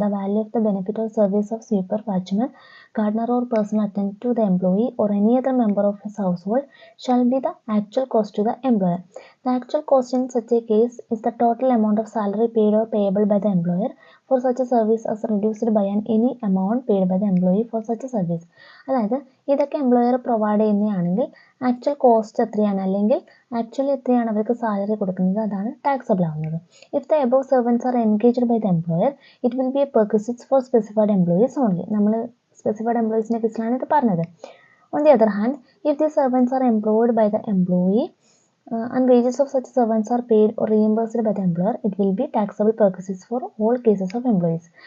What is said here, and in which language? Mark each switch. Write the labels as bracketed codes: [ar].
[en] The value of the benefit or service of sweeper, watchman, gardener or person attendant to the employee or any other member of his household shall be the actual cost to the employer. The actual cost in such a case is the total amount of salary paid or payable by the employer for such a service as reduced by any amount paid by the employee for such a service. [ml] അതായത് ഇതൊക്കെ employer provide ചെയ്യുന്നതാണെങ്കിൽ actual cost എത്രയാണ്, അല്ലെങ്കിൽ actually എത്രയാണ് അവർക്ക് salary കൊടുക്കുന്നത്, അതാണ് taxable ആവുന്നത്. [en] If the above servants are engaged by the employer it will be a perquisites for specified employees only. [ml] നമ്മൾ സ്പെസിഫൈഡ് എംപ്ലോയീസിൻ്റെ കേസിലാണ് ഇത് പറഞ്ഞത്. [en] On the other hand if the servants are employed by the employee and wages of such servants are paid or reimbursed by the employer it will be taxable perquisites for all cases of employees.